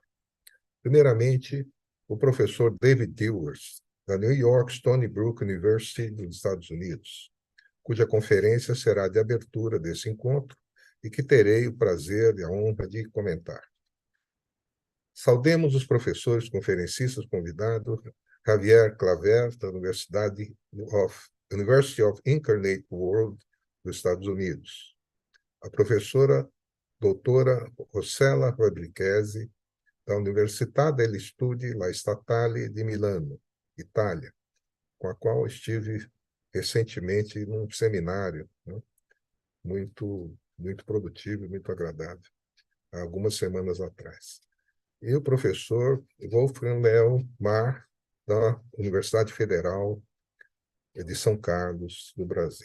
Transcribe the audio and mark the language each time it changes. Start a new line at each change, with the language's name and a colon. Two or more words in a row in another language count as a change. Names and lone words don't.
Portuguese: Primeiramente, o professor David Dilworth, da New York Stony Brook University dos Estados Unidos, cuja conferência será de abertura desse encontro e que terei o prazer e a honra de comentar. Saudemos os professores conferencistas convidados, Javier Claver, da University of Incarnate World dos Estados Unidos, a professora doutora Rossella Rodriguesi, da Università degli Studi La Statale di Milano, Itália, com a qual estive recentemente num seminário, né, muito produtivo e muito agradável, há algumas semanas atrás. E o professor Wolfgang Leo Mar, da Universidade Federal de São Carlos, do Brasil.